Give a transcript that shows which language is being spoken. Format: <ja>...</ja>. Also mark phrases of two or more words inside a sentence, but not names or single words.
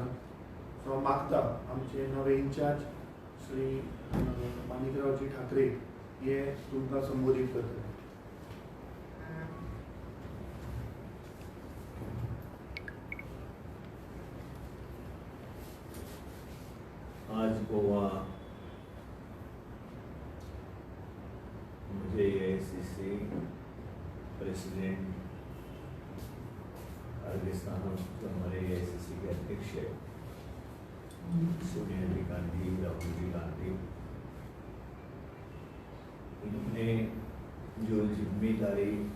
<kok>सो हांव मागता आमचे नवे इंचार्ज श्री माणिकरावजी ठाकरे हे तुमकां संबोधीत करतले.</kok> <hi>आज गोवा मुझे AICC प्रेसिडेंट खड़गे साहब जो हमारे AICC के अध्यक्ष है सोनिया जी गांधी, राहुल जी गांधी, इन्होंने जो जिम्मेदारी</hi>